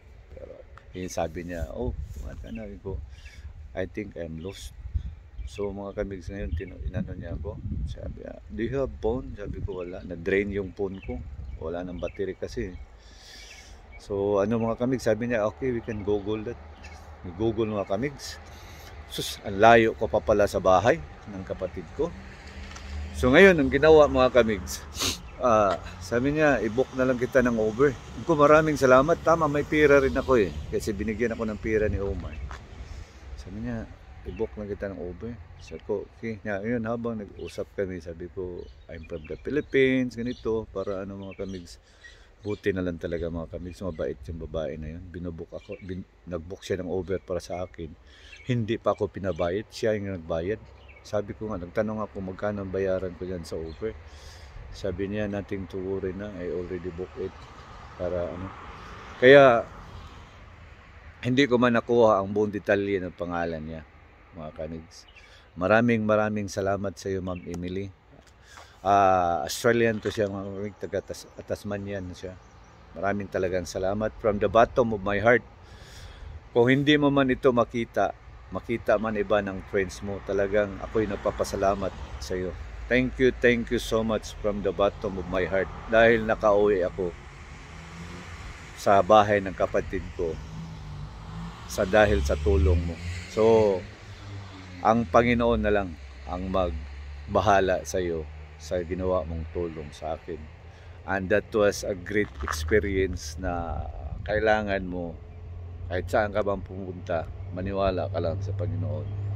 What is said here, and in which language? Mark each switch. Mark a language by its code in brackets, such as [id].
[tl] Pero sabi niya, sabi ko, [en] I think I'm lost. [tl] So mga kamigs ngayon, inano niya ako. Sabi niya, [en] do you have phone? [tl] Sabi ko wala, na-drain yung phone ko. Wala ng battery kasi. So mga kamigs, sabi niya, [en] okay, we can Google that. [tl] Google mga kamigs. Sus, ang layo ko pa pala sa bahay ng kapatid ko. So ngayon, ang ginawa mga kamigs, sabi niya, i-book na lang kita ng Uber. Ko maraming salamat. Tama, may pera rin ako kasi binigyan ako ng pera ni Omar. Sabi niya, i-book lang kita ng Uber. Sabi ko, okay. Ngayon, habang nag-usap kami, sabi ko, [en] I'm from the Philippines, [tl] ganito, para mga kamigs. Buti na lang talaga mga kamigs, mabait yung babae na yun. Nag-book siya ng Uber para sa akin. Hindi pa ako pinabayad, siya yung nagbayad. Sabi ko nga, nagtanong ako magkano ang bayaran ko dyan sa Uber. Sabi niya, [en] nothing to worry na, I already booked it. [tl] Para Kaya, hindi ko man nakuha ang buong detalye ng pangalan niya, mga kamigs. Maraming salamat sa iyo, Ma'am Emily. Australian to siya, mga taga Tasmanian siya. Maraming talagang salamat [en] from the bottom of my heart. [tl] Kung hindi mo man ito makita man iba ng friends mo, talagang ako'y nagpapasalamat sa iyo. [en] Thank you so much from the bottom of my heart. [tl] Dahil nakauwi ako sa bahay ng kapatid ko dahil sa tulong mo. So, ang Panginoon na lang ang magbahala sa iyo sa ginawa mong tulong sa akin. [en] And that was a great experience [tl] na kailangan mo, kahit saan ka bang pumunta, maniwala ka lang sa Panginoon.